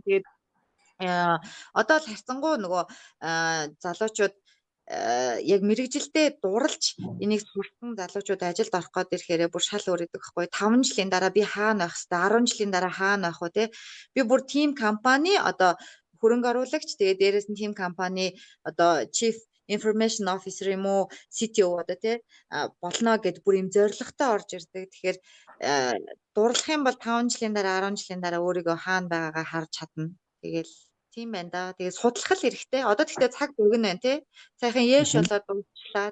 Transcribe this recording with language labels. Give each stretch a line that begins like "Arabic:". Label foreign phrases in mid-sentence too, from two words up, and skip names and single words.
Mongolian: Тэгээд одоо л харцангуй нөгөө залуучууд яг мэрэгжилдээ дурлж энийг сурсан залуучууд ажилд орох гээд ирэхээр бүр шал өөр идэг байхгүй. 5 жилийн дараа би хаана байх хэвээр 10 жилийн дараа хаана байх вэ те. Би бүр team компани одоо хөрөнгө оруулагч тэгээ дээрээс нь team компани одоо
English: chief information officer
Mongolian: юм уу CTO одоо тий болно гэд бүр юм зоригтой орж ирдэг. Тэгэхээр дурлах юм бол 5 жилийн дараа 10 жилийн дараа өөрийгөө хаана байгаагаа харж чадна. Тэгэл тийм байна да. Тэгээд судлах л хэрэгтэй. Одоо тэгтээ цаг богино байна тий. Сайхан яэш болоод дуусчлаа.